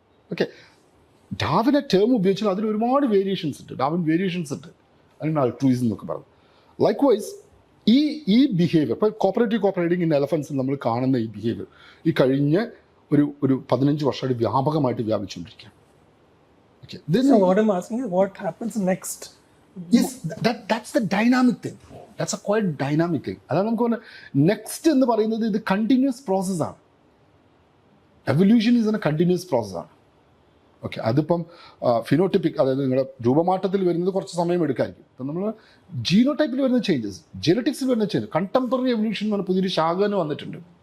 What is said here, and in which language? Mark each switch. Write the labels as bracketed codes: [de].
[ml] Okay, ഡാർവിനെ term ഉപയോഗിച്ചാൽ അതിൽ ഒരുപാട് വേരിയേഷൻസ് ഉണ്ട്. ഡാർവിൻ വേരിയേഷൻസ് ഉണ്ട്. അതിനാണ് അൾട്രൂയിസം എന്നൊക്കെ പറയുന്നത്. ലൈക്ക് വൈസ് ഈ ബിഹേവിയർ ഇപ്പോൾ കോപ്പറേറ്റിംഗ് ഇൻ എലഫൻസിൽ നമ്മൾ കാണുന്ന ഈ ബിഹേവിയർ ഈ കഴിഞ്ഞ ഒരു 15 വർഷമായിട്ട് വ്യാപകമായിട്ട് വ്യാപിച്ചുകൊണ്ടിരിക്കുകയാണ്. Okay, [en] So what I'm asking is what happens next? Yes, that's the dynamic thing. That's a quite dynamic thing. [ml] അതാണ് നമുക്ക് പറഞ്ഞാൽ നെക്സ്റ്റ് എന്ന് പറയുന്നത് ഇത് കണ്ടിന്യൂസ് പ്രോസസ്സാണ്. എവല്യൂഷൻ ഈസ് എ കണ്ടിന്യൂസ് പ്രോസസ്സാണ്. ഓക്കെ, അതിപ്പം ഫിനോട്ടിപ്പിക്, അതായത് നിങ്ങളുടെ രൂപമാറ്റത്തിൽ വരുന്നത് കുറച്ച് സമയം എടുക്കായിരിക്കും. ഇപ്പം നമ്മൾ ജീനോടൈപ്പിൽ വരുന്ന ചേഞ്ചസ്, ജെനറ്റിക്സിൽ വരുന്ന ചേഞ്ചസ്, കണ്ടംപററി എവല്യൂഷൻ എന്ന് പറഞ്ഞാൽ പുതിയൊരു ശാഖ തന്നെ വന്നിട്ടുണ്ട്.